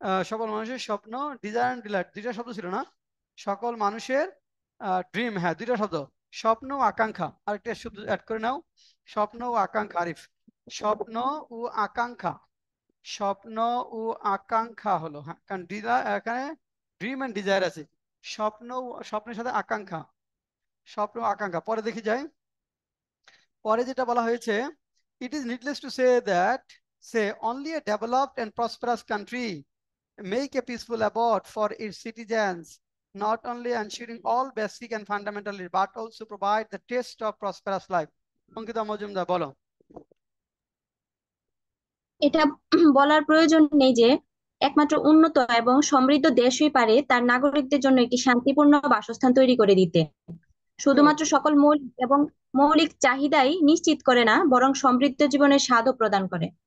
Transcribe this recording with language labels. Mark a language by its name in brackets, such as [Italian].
[Bangla] সকল মানুষের স্বপ্ন, ডিজায়ার এন্ড ডিলাইট, দুইটা শব্দ ছিল না? সকল মানুষের ড্রিম, হ্যাঁ, দুইটা শব্দ, স্বপ্ন ও আকাঙ্ক্ষা। আরেকটা শব্দ অ্যাড করে নাও, স্বপ্ন ও আকাঙ্ক্ষা। আরিফ, স্বপ্ন ও আকাঙ্ক্ষা, স্বপ্ন ও আকাঙ্ক্ষা হলো, হ্যাঁ, কারণ এখানে ড্রিম এন্ড ডিজায়ার আছে। স্বপ্নের সাথে আকাঙ্ক্ষা, স্বপ্ন ও আকাঙ্ক্ষা। পরে দেখি যাই, পরে যেটা বলা হয়েছে, [English] It is needless to say only a developed and prosperous country make a peaceful abode for its citizens, not only ensuring all basic and fundamental needs, but also provide the taste of prosperous life. [Bangla] Ankita Majumdar, বলো। এটা বলার প্রয়োজন নেই যে একমাত্র উন্নত এবং সমৃদ্ধ দেশই পারে তার নাগরিকদের জন্য একটি শান্তিপূর্ণ বাসস্থান তৈরি করে দিতে। গুড, শুধুমাত্র সকল মৌলিক চাহিদাই নিশ্চিত করে না, বরং সমৃদ্ধ জীবনের স্বাদও প্রদান করে।